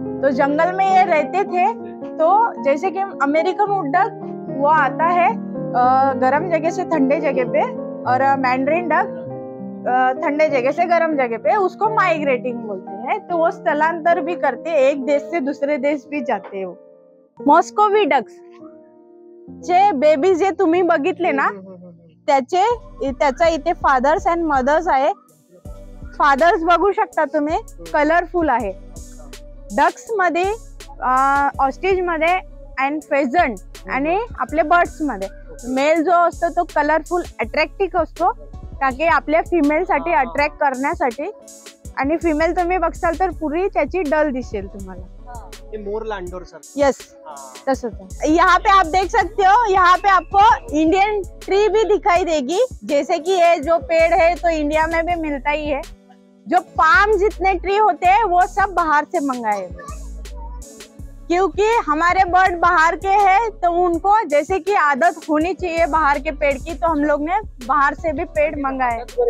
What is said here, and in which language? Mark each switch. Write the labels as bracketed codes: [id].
[hi] तो जंगल में ये रहते थे, तो जैसे कि अमेरिकन वुड डक वो आता है गर्म जगह से ठंडे जगह पे, और मैंड्रिन डक ठंडे जगह से गर्म जगह पे, उसको माइग्रेटिंग बोलते हैं। तो वो स्थलांतर भी करते हैं, एक देश से दूसरे देश भी जाते हैं। [mr] वो मॉस्कोवी डक्स चे बेबीज जे तुम्ही बघितले ना, त्याचा इथे फादर्स अँड मदर्स आहे। फादर्स बघू शकता तुम्ही, कलरफुल आहे। डक्स मध्ये, ऑस्ट्रिच मध्ये अँड फेझंट आणि आपले बर्ड्स मध्ये मेल जो असतो तो कलरफुल अट्रॅक्टिव्ह असतो, ताकि आपल्या फिमेल साठी अट्रॅक्ट करण्यासाठी, आणि फिमेल तुम्ही बघसाल तर पूरी त्याची डल दिसेल तुम्हाला। [hi] ये मोर लांडोर सर। यस, तसंच है। यहाँ पे आप देख सकते हो, यहाँ पे आपको इंडियन ट्री भी दिखाई देगी, जैसे कि ये जो पेड़ है तो इंडिया में भी मिलता ही है। जो पाम जितने ट्री होते हैं वो सब बाहर से मंगाए हुए, क्योंकि हमारे बर्ड बाहर के हैं तो उनको जैसे कि आदत होनी चाहिए बाहर के पेड़ की, तो हम लोग ने बाहर से भी पेड़ मंगाए।